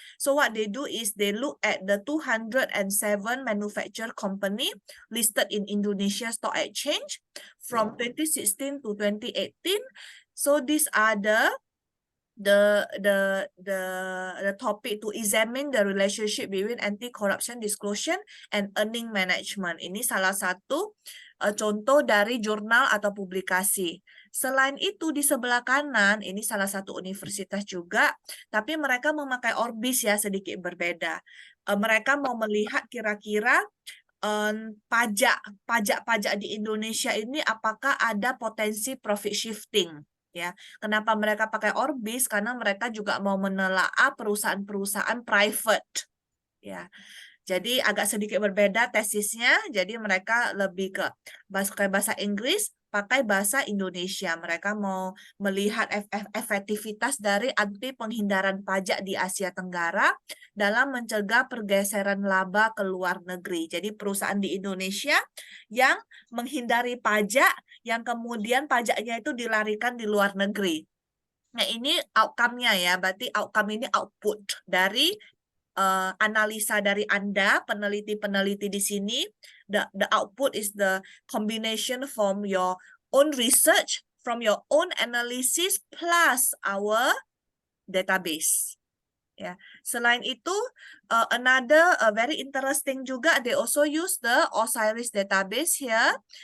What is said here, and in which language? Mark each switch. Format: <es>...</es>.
<en>So what they do is they look at the 207 manufacturer company listed in Indonesia Stock Exchange from 2016 to 2018. So these are the the topic to examine the relationship between anti-corruption disclosure and earning management.</en> <id>Ini salah satu contoh dari jurnal atau publikasi. Selain itu di sebelah kanan, ini salah satu universitas juga, tapi mereka memakai ORBIS ya, sedikit berbeda. Mereka mau melihat kira-kira pajak di Indonesia ini apakah ada potensi profit shifting. Ya, kenapa mereka pakai ORBIS? Karena mereka juga mau menelaah perusahaan-perusahaan private. Ya, jadi agak sedikit berbeda tesisnya. Jadi mereka lebih ke bahasa Inggris, pakai bahasa Indonesia. Mereka mau melihat efektivitas dari anti penghindaran pajak di Asia Tenggara dalam mencegah pergeseran laba ke luar negeri. Jadi perusahaan di Indonesia yang menghindari pajak, yang kemudian pajaknya itu dilarikan di luar negeri. Nah, ini outcome-nya ya. Berarti outcome ini output dari analisa dari Anda, peneliti-peneliti di sini.</id> <en>The output is the combination from your own research, from your own analysis, plus our database. Ya.</en> <id>Selain itu,</id> <en>another very interesting juga, they also use the OSIRIS database here.</en>